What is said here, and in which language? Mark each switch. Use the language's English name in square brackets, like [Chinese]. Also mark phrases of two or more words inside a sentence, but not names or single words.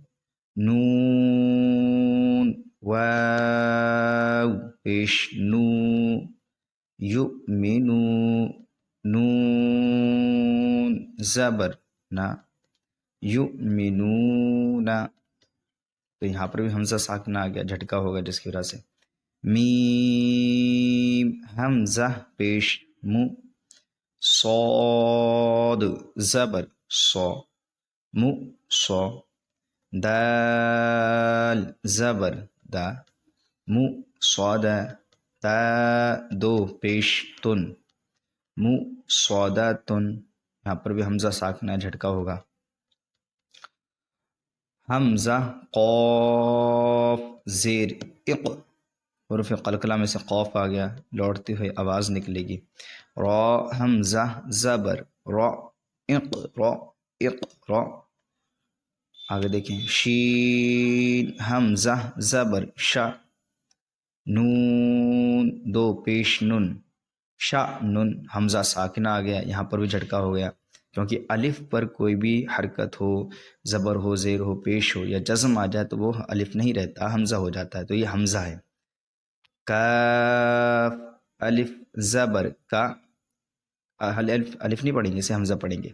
[Urdu] نون واو پیش نو، یؤمنو. نون زبر نا، یؤمنون. تو یہاں پر بھی حمزہ ساکنہ آ گیا، جھٹکا ہوگا جس کی وجہ سے. میم حمزہ پیش مو، صاد زبر صا، مو صا. دال زبر دا، مو صاد. تا دو پیش تن، مو صادہ تن. یہاں پر بھی حمزہ ساکنہ جھٹکا ہوگا. حمزہ قاف زیر اق، حروف قلقلہ میں سے قاف آ گیا، لوٹتی ہوئی آواز نکلے گی. را حمزہ زبر را، اق، را، اق، را. آگے دیکھیں شین حمزہ زبر شا، نون دو پیش نن، شا نن. حمزہ ساکنہ آ گیا، یہاں پر بھی جھٹکا ہو گیا کیونکہ الف پر کوئی بھی حرکت ہو، زبر ہو، زیر ہو، پیش ہو یا جزم آ جائے تو وہ الف نہیں رہتا، حمزہ ہو جاتا ہے، تو یہ حمزہ ہے. کاف الف زبر کا، الف نہیں پڑھیں گے، اسے حمزہ پڑھیں گے.